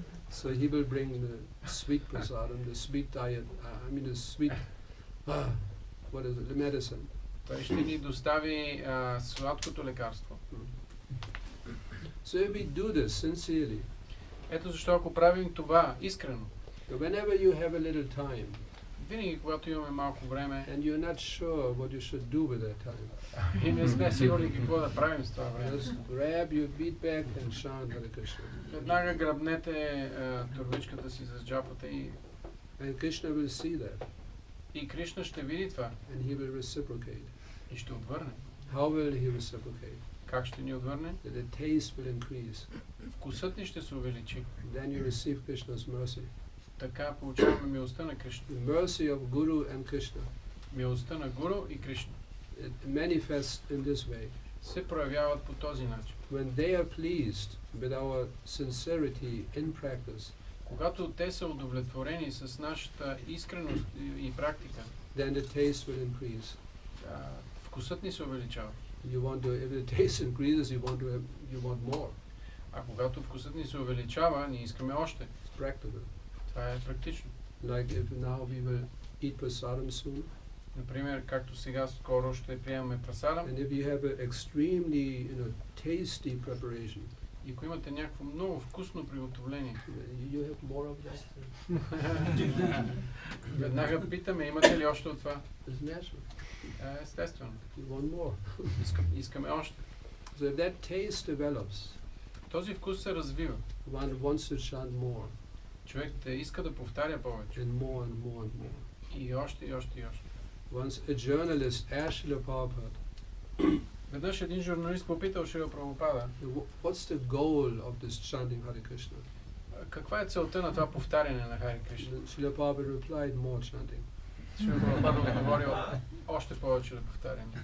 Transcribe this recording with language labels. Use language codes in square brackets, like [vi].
[en] So he will bring the sweet prasadam, the sweet diet, the sweet, what is it, the medicine. [bg] Той ще ни достави сладкото лекарство. [en] So if we do this sincerely, [bg] Ето защо ако правим това искрено, [en] whenever you have a little time, [bg] винаги когато имаме малко време [en] and you're not sure what you should do with that time, [bg] и не сме сигурни какво да правим с това време, [en] just grab your beadbag and chant Hare Krishna. [bg] веднага грабнете турбичката си с джапата и [en] Krishna will see that, [bg] и Кришна ще види това [en] and he will reciprocate. [bg] и ще отвърне. [en] How will he reciprocate? [bg] Как ще ни отвърне? [en] That the taste will increase. [bg] Вкусът ни ще се увеличи. [en] Then you receive Krishna's mercy. [bg] така получаваме милостта на Кришна. [en] The mercy of Guru and Krishna. [bg] Милостта на Гуру и Кришна [en] It manifests in this way. [bg] се проявяват по този начин. [en] When they are pleased with our sincerity in practice, [bg] Когато те са удовлетворени с нашата искреност и практика, [en] then the taste will increase. [bg] Вкусът ни се увеличава. [en] You want to, if the taste increases, you want more. [bg] А когато вкусът ни се увеличава, ние искаме още. [en] It's practical. [bg] Това е практично. [en] Like if now we will eat prasadam soon, [bg] Например, както сега скоро ще приемаме прасадам. [en] and if you have an extremely, tasty preparation, [bg] И ако имате някакво много вкусно приготовление, [en] you have more of that. [bg] веднага питаме, имате ли още от това? [en] It's natural. [bg] Естествено. [en] You want more. [bg] Искаме още. [en] So if that taste develops, [bg] Този вкус се развива. [en] one wants to chant more, [bg] Човек да иска да повтаря повече. [en] and more and more and more. [bg] И още, и още, и още. [en] Once a journalist asked Srila Prabhupada, [bg] Веднъж един журналист попитал Шрила Прабхупада, [en] what's the goal of this chanting Hare Krishna? [bg] каква е целта на това повтаряне на Харе Кришна? [en] Srila Prabhupada replied, more chanting. [bg] Шрила Прабхупада отговорил, още повече да повтаряме.